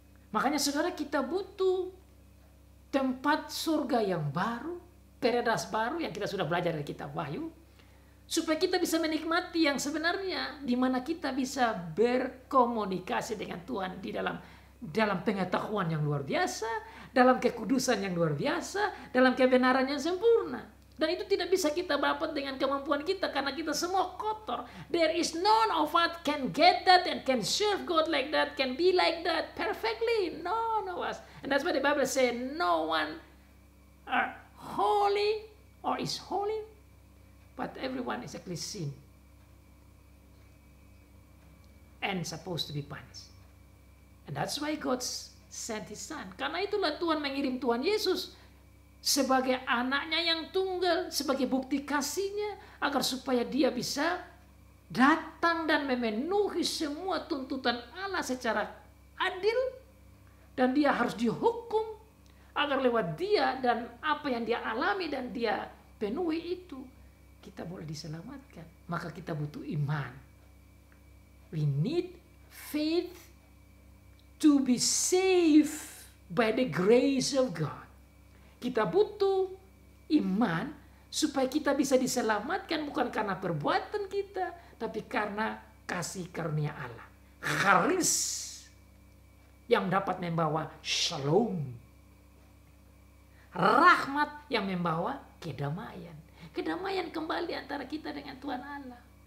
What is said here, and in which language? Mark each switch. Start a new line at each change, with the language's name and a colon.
Indonesian: Makanya saudara, kita butuh tempat surga yang baru, paradise baru yang kita sudah belajar dari kitab Wahyu, supaya kita bisa menikmati yang sebenarnya, di mana kita bisa berkomunikasi dengan Tuhan di dalam pengetahuan yang luar biasa, dalam kekudusan yang luar biasa, dalam kebenaran yang sempurna. Dan itu tidak bisa kita dapat dengan kemampuan kita, karena kita semua kotor.
English: There is none of us can get that and can serve God like that, can be like that perfectly. None of us. And that's why the Bible says no one are holy or is holy, but everyone is actually sin and supposed to be punished. And that's why God sent His Son.
Indonesian: Karena itulah Tuhan mengirim Tuhan Yesus sebagai anaknya yang tunggal, sebagai bukti kasihnya, agar supaya dia bisa datang dan memenuhi semua tuntutan Allah secara adil, dan dia harus dihukum agar lewat dia dan apa yang dia alami dan dia penuhi itu kita boleh diselamatkan. Maka kita butuh iman.
English: We need faith to be saved by the grace of God.
Indonesian: Kita butuh iman supaya kita bisa diselamatkan bukan karena perbuatan kita, tapi karena kasih karunia Allah. Charis yang dapat membawa shalom. Rahmat yang membawa kedamaian. Kedamaian kembali antara kita dengan Tuhan Allah.